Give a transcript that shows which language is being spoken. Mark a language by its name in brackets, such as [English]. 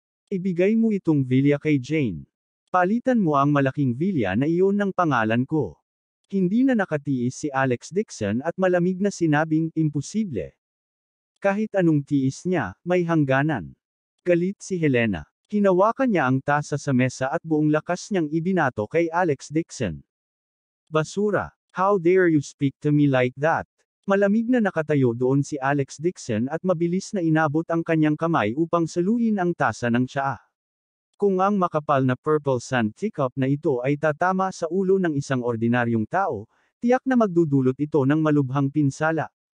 [Filipino] Ibigay mo itong villa kay Jane. Palitan mo ang malaking villa na iyon ng pangalan ko. Hindi na nakatiis si Alex Dixon at malamig na sinabing, imposible. Kahit anong tiis niya, may hangganan. Galit si Helena. Hinawakan niya ang tasa sa mesa at buong lakas niyang ibinato kay Alex Dixon. Basura! [English] How dare you speak to me like that? [Filipino] Malamig na nakatayo doon si Alex Dixon at mabilis na inabot ang kanyang kamay upang saluhin ang tasa ng tsaa. Kung ang makapal na purple sand teacup na ito ay tatama sa ulo ng isang ordinaryong tao, tiyak na magdudulot ito ng malubhang pinsala.